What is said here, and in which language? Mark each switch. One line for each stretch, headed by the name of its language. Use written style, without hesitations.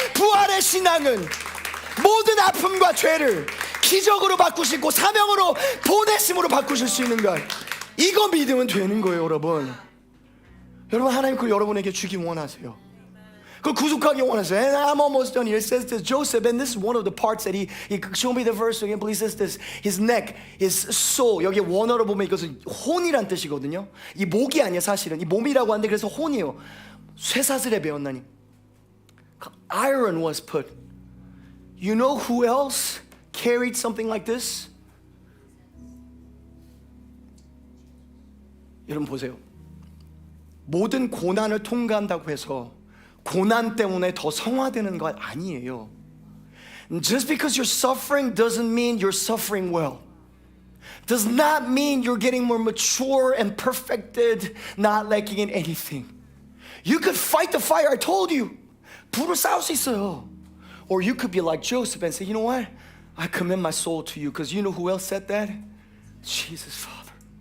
Korean: 부활의 신앙은 모든 아픔과 죄를 기적으로 바꾸시고 사명으로 보내심으로 바꾸실 수 있는가? 이거 믿으면 되는 거예요. 여러분 하나님 그걸 여러분에게 주기 원하세요. 그걸 구속하기 원하세요.
English: And I'm almost done here. It says this, Joseph, and this is one of the parts that he show me the verse again, please. Says this, his neck, his soul.
Korean: 여기 원어로 보면 이것은 혼이란 뜻이거든요. 이 목이 아니야 사실은. 이 몸이라고 하는데 그래서 혼이에요. 쇠사슬에 배웠나니.
English: Iron was put. You know who else carried something like this?
Korean: 여러분 보세요. 모든 고난을 통과한다고 해서 고난 때문에 더 성화되는 것 아니에요.
English: Just because you're suffering doesn't mean you're suffering well. Does not mean you're getting more mature and perfected, not lacking in anything. You could fight the fire, I told you.
Korean: 불을 싸울 수 있어요.
English: Or you could be like Joseph and say, you know what? I commend my soul to you, because you know who else said that? Jesus, Father.